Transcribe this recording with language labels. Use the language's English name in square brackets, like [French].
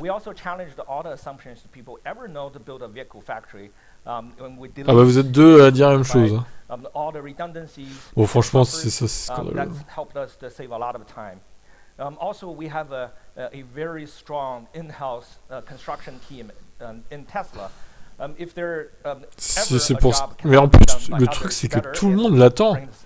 [English] We also challenged all the assumptions people ever know to build a vehicle factory. [French] Ah bah vous êtes deux à dire la même chose. Hein. [English] All the redundancies. [French] Bon franchement, c'est ça, c'est scandaleux. [English] That's helped us to save a lot of time. Also, we have a very strong in-house construction team in Tesla. If there [French] c'est pour mais en plus le truc c'est que tout le monde l'attend.